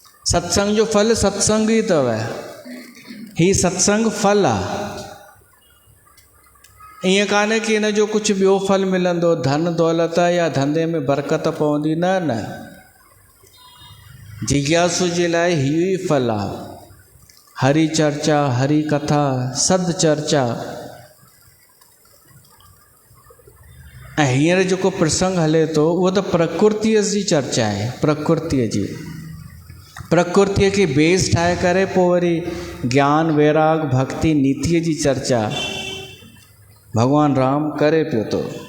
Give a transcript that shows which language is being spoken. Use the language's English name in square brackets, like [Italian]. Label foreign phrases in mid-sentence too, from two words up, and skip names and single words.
[Sindhi] सत्संग जो फल सत्संग ही अथव, ही सत्संग फल आहे। ईअं कान्हे कि इन जो कुझु ॿियो फल मिलंदो, धन दौलत या धंधे में बरकत पवंदी, न न, जिज्ञासु जे लाइ इहो ई फल आहे। हरि चर्चा, हरि कथा, सद चर्चा। ऐं हींअर जेको प्रसंग हले थो उहो त प्रकृतीअ जी चर्चा आहे, प्रकृतीअ जी, प्रकृतीअ खे बेस ठाहे करे पोइ वरी ज्ञान वैराग भक्ति नीतिअ जी चर्चा भगवान राम करे पियो थो।